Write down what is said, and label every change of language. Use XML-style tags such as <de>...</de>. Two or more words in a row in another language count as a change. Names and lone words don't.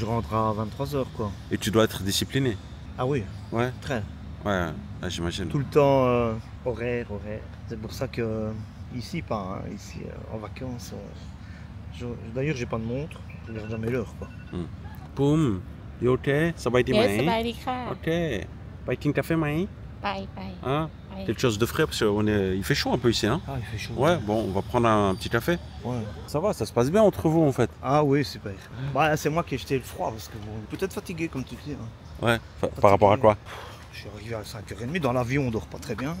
<fr>Je rentre à 23 heures quoi. et tu dois être discipliné. Ah oui, Ouais, très. ouais, j'imagine. Tout le temps horaire. C'est pour ça que ici pas, hein. Ici en vacances. D'ailleurs j'ai pas de montre, je regarde jamais l'heure quoi. Boum,</fr> <en>you okay?</en> <th>สบายดีไหม สบายดีค่ะ Ok. ไปกินกาแฟไหม ไป</th> <fr>Hein? Quelque chose de frais parce qu'il fait chaud un peu ici, hein? Ah il fait chaud. Ouais, bon, on va prendre un petit café. Ouais. Ça va, ça se passe bien entre vous en fait. Ah oui super. Bah, c'est moi qui ai jeté le froid parce que bon, peut-être fatigué comme tu dis. Hein. Ouais. Par rapport à quoi? Je suis arrivé à 5h30 dans l'avion, on dort pas très bien.</fr>